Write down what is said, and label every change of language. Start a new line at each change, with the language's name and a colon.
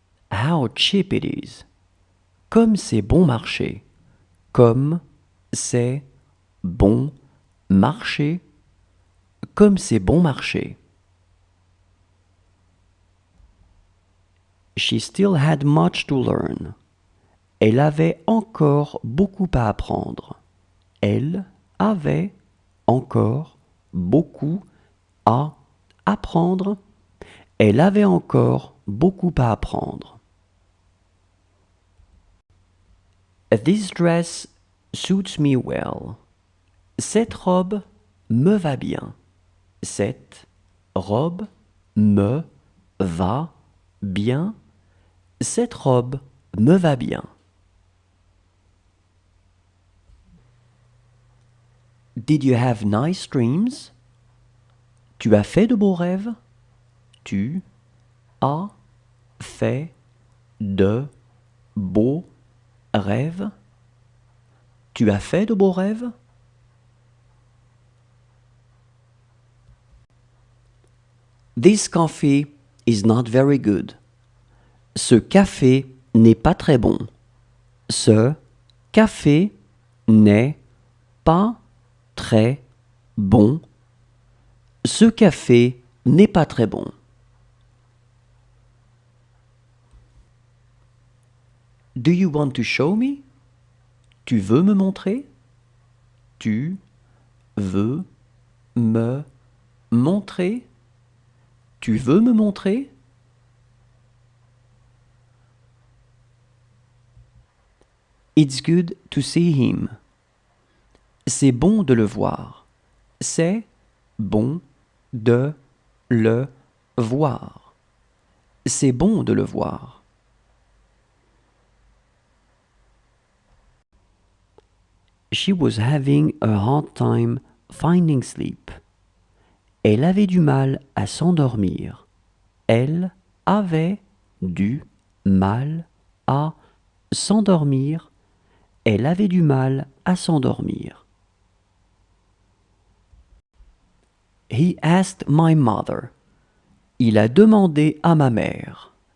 English: How cheap it is.
French: Comme c'est bon marché. Comme c'est bon marché. Comme c'est bon marché.
English: She still had much to learn.
French: Elle avait encore beaucoup à apprendre. Elle avait encore beaucoup à apprendre. Elle avait encore beaucoup à apprendre.
English: This dress suits me well.
French: Cette robe me va bien. Cette robe me va bien. Cette robe me va bien.
English: Did you have nice dreams?
French: Tu as fait de beaux rêves? Tu as fait de beaux rêves? Tu as fait de beaux rêves?
English: This coffee is not very good.
French: Ce café n'est pas très bon. Ce café n'est pas très bon. Ce café n'est pas très bon.
English: Do you want to show me?
French: Tu veux me montrer? Tu veux me montrer? Tu veux me montrer?
English: It's good to see him.
French: C'est bon de le voir. C'est bon de le voir. C'est bon de le voir.
English: She was having a hard time finding sleep.
French: Elle avait du mal à s'endormir. Elle avait du mal à s'endormir. Elle avait du mal à s'endormir.
English: He asked my mother.
French: Il a demandé à ma mère.